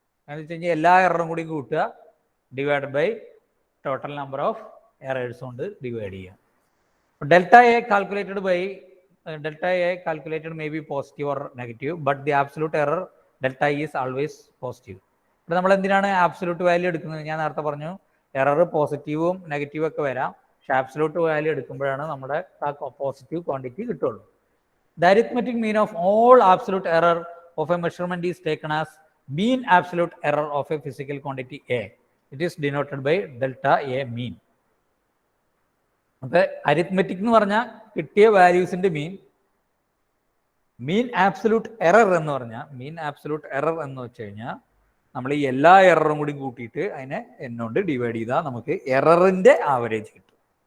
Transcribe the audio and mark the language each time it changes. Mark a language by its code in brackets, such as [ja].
[ml] എന്ന് വെച്ച് കഴിഞ്ഞാൽ എല്ലാ എററും കൂടി കൂട്ടുക divide by total number of errors കൊണ്ട് ഡിവൈഡ് ചെയ്യുക. [en] Delta A calculated by delta A calculated may be positive or negative, but the absolute error delta E is always positive. [ml] ഇവിടെ നമ്മൾ എന്തിനാണ് ആബ്സല്യൂട്ട് വാല്യൂ എടുക്കുന്നത്? ഞാൻ നേരത്തെ പറഞ്ഞു എറർ പോസിറ്റീവും നെഗറ്റീവും ഒക്കെ വരാം, പക്ഷെ ആബ്സല്യൂട്ട് വാല്യൂ എടുക്കുമ്പോഴാണ് നമ്മുടെ ആ പോസിറ്റീവ് ക്വാണ്ടിറ്റി കിട്ടുള്ളൂ. [en] The arithmetic mean of all absolute error of a measurement is taken as mean absolute error of a physical quantity A. It is denoted by delta A mean. [ml] അപ്പോൾ arithmetic എന്ന് പറഞ്ഞാൽ കിട്ടിയ വാല്യൂസിൻ്റെ മീൻ absolute error എന്ന് പറഞ്ഞാൽ മീൻ absolute error എന്ന് വെച്ച് കഴിഞ്ഞാൽ നമ്മൾ ഈ എല്ലാ എററും കൂടി കൂട്ടിയിട്ട് അതിനെ എന്നോണ്ട് ഡിവൈഡ് ചെയ്താൽ നമുക്ക് എററിൻ്റെ ആവറേജ് കിട്ടും.